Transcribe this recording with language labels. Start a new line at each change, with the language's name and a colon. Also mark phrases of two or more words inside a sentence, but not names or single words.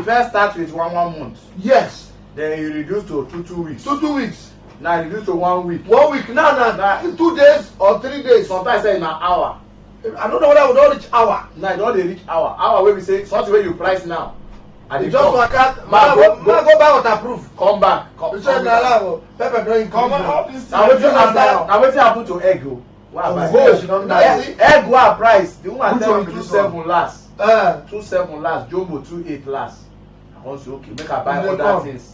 Nigerian Pidgin: If I start with one month. Yes. Then you reduce to 2 weeks. 2 weeks. Now reduce to 1 week. 1 week now 2 days or 3 days. Sometimes say in an hour. I don't know whether we don't reach hour. Now you don't reach hour. Hour where we say something where you price now. And you just work out. Go buy waterproof. Come back. You say na pepper don't increase. Now wetin happen to egg o? Egg wey price. The woman tell me 2.7 last. 2.7 last. Jumbo 2.8 last. I wan say okay make I buy other things.